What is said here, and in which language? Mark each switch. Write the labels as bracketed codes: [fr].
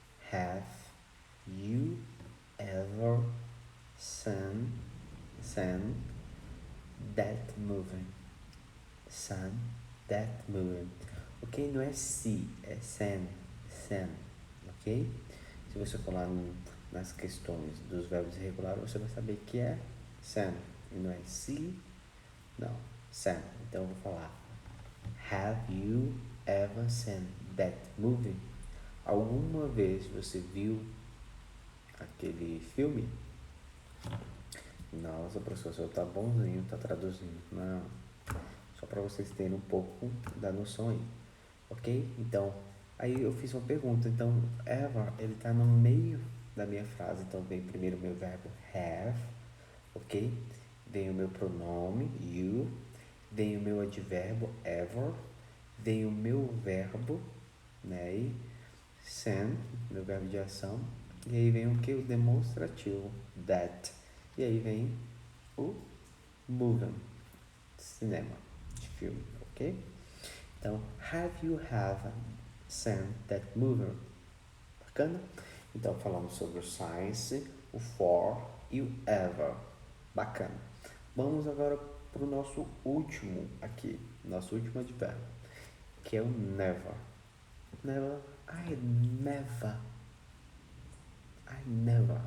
[en] Have you ever seen that movie? Seen that movie. Ok? [pt] Não é se, é sen, ok? Se você for lá nas questões dos verbos irregulares, você vai saber que é seen, e não é see, não, seen. Então eu vou falar, [en] have you ever seen that movie? [pt] Alguma vez você viu aquele filme? Nossa, professor, o senhor tá bonzinho, tá traduzindo. Não, só para vocês terem um pouco da noção aí, ok? Então, aí eu fiz uma pergunta. Então, ever, ele tá no meio da minha frase. Então, vem primeiro o meu verbo have, ok? Vem o meu pronome, you. Vem o meu advérbio, ever. Vem o meu verbo, né? E send, meu verbo de ação. E aí vem o que? O demonstrativo, that. E aí vem o movie, cinema, de filme, ok? [en] Então, have you seen that movie? [pt] Bacana? Então, falamos sobre o science, o for e o ever. Bacana. Vamos agora para o nosso último aqui, nosso último advérbio, que é o never. [en] Never, I never. I never.